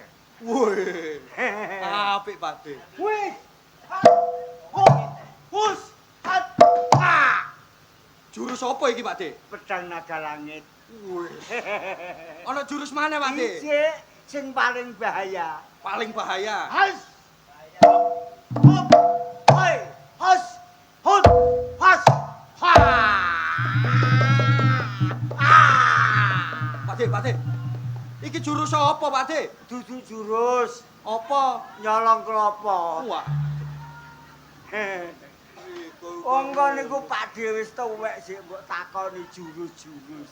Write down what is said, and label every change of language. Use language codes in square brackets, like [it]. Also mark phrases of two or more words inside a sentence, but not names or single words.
[jv] Wih. Apik Pakde. Wih. Hus. Jurus apa iki Pakde? Pedang naga langit. Wih. Ana jurus mana Pakde? Ijek sing paling bahaya. Paling bahaya. Has. Hop. Hoi. Hus. Hut. Has. Ha. Pakde. Iki jurus apa Pakde? Dudu jurus Apa? nyolong klopo. Wah. Wong kon niku Pakde wis tuwek sik mbok takoni jurus-jurus.